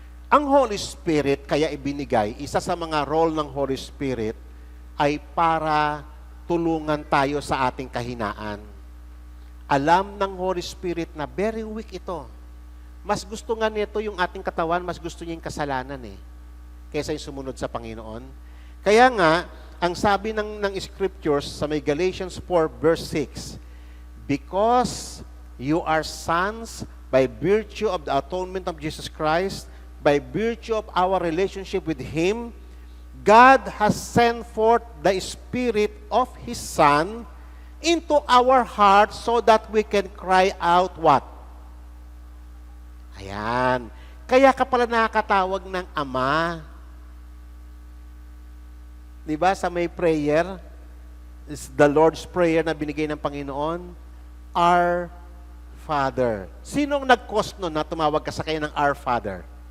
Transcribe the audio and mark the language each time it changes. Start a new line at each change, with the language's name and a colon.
Filipino: Ang Holy Spirit, kaya ibinigay, isa sa mga role ng Holy Spirit ay para tulungan tayo sa ating kahinaan. Alam ng Holy Spirit na very weak ito. Mas gusto nga nito yung ating katawan, mas gusto niya yung kasalanan kaysa yung sumunod sa Panginoon. Kaya nga, ang sabi ng Scriptures sa may Galatians 4 verse 6,
English: because you are sons by virtue of the atonement of Jesus Christ, by virtue of our relationship with Him, God has sent forth the Spirit of His Son into our hearts so that we can cry out what?
Filipino: Ayan. Kaya ka pala nakakatawag ng Ama. Diba sa may prayer, is the Lord's Prayer na binigay ng Panginoon, Our Father. Sinong nag-cause nun na tumawag ka sa kanya ng Our Father?